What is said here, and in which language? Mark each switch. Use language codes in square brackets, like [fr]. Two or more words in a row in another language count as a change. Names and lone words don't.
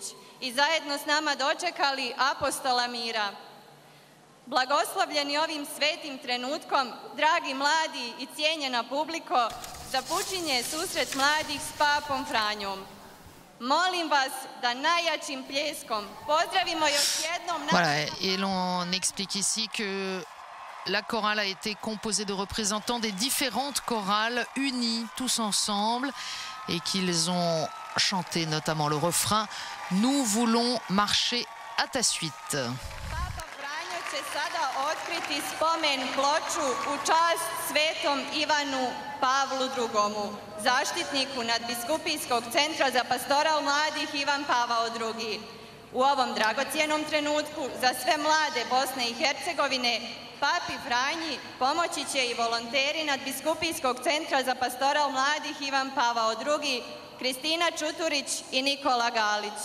[hr] I zajedno s nama dočekali apostola mira. Blagoslovljeni ovim svetim trenutkom, dragi mladi i cijenjena publiko, započinje susret mladih s Papom Franjom. Molim vas da najjačim pljeskom pozdravimo još jednom... [fr] Voilà, et l'on explique ici que la chorale a été composée de représentants des différentes chorales unis tous ensemble et qu'ils ont chanté notamment le refrain « Nous voulons marcher à ta suite ». [hr] Papa Franjo će sada otkriti spomen ploču u čast svetom Ivanu Pavlu II, zaštitniku nadbiskupijskog centra za pastoral mladih Ivan Pavao II. U ovom dragocjenom trenutku za sve mlade Bosne i Hercegovine Papi Franji pomoći će i volonteri nadbiskupijskog centra za pastoral mladih Ivan Pavao II, Kristina Čuturić i Nikola Galić.